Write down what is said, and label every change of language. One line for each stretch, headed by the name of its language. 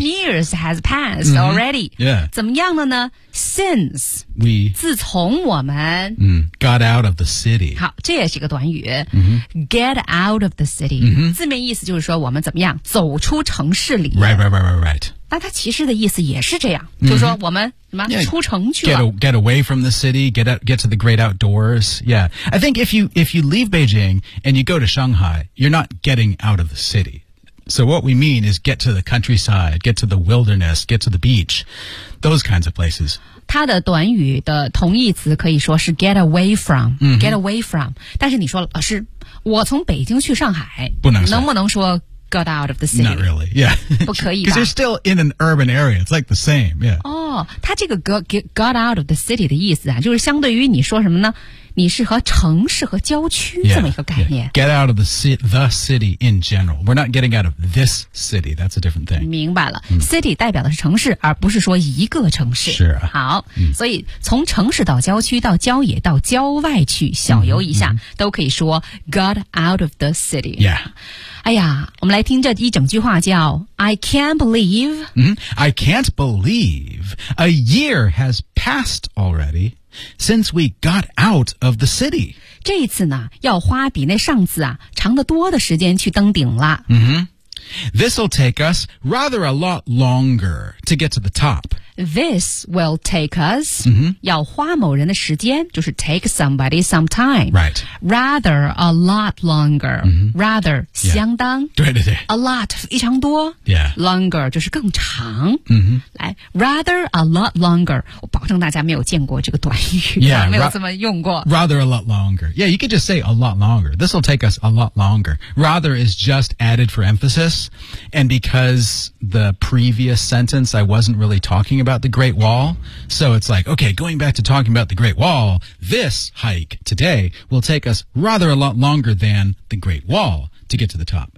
English: 10 years has passed already.、 Mm-hmm. Yeah.
Chinese: 怎么样了呢 Since
English: we
Chinese: 自从我们、
English: mm, got out of the city.
Chinese: 好，这也是一个短语、
English: mm-hmm. Get out of the city. Mm-hmm.
Chinese: 字面意思就是说我们怎么样走出城市里
English: Right.
Chinese: 那它其实的意思也是这样、mm-hmm. 就是说我们什么、yeah. 出城去了
English: get away from the city get to the great outdoors Yeah I think if you leave Beijing and you go to Shanghai you're not getting out of the citySo what we mean is get to the countryside, get to the wilderness, get to the beach, those kinds of places.
Chinese: 它的短语的同义词可以说是
English: get away from,、 mm-hmm. get away from.
Chinese: 但是你说老师，我从北京去上海，不能能不能说
English: got out of the city? Not really, yeah.
Chinese: 不可以吧。
English: Because you're still in an urban area, it's like the same, yeah.
Chinese: 哦、oh, ，它这个
English: got out of the city
Chinese: 的意思啊，就是相对于你说什么呢？你是和城市和郊区这么一个概念。
English: Yeah, yeah. Get out of the city in general. We're not getting out of this city. That's a different thing.
Chinese: 明白了、mm. ，city 代表的是城市，而不是说一个城市。是啊。好， mm. 所以从城市到郊区，到郊野，到郊外去小游一下， mm-hmm. 都可以说
English: got out of the city. Yeah.
Chinese: 哎呀，我们来听这一整句话，叫
English: I can't believe.、 Mm-hmm. I can't believe a year has passed already. Since we got out of the city.
Chinese: 这一次呢要花比那上次啊长得多的时间去登顶了。
English: Mm-hmm. This will take us rather a lot longer to get to the top. This will take us、 mm-hmm.
Chinese: 要花某人的时间就是
English: take somebody some time. Right. Rather a lot longer.、 Mm-hmm. Rather、yeah.
Chinese: 相当。对对对。 A lot, 非常多。
English: Yeah.
Chinese: Longer 就是更长。嗯、mm-hmm.
English: 来 ,rather a lot longer.
Chinese: 我保证大家没有见过这个短语。
English: Yeah.
Chinese: 没有这么用过。
English: Rather a lot longer. Yeah, you could just say a lot longer. This will take us a lot longer. Rather is just added for emphasis. And because the previous sentence I wasn't really talking about the Great Wall. So it's like, okay, going back to talking about the Great Wall, this hike today will take us rather a lot longer than the Great Wall to get to the top.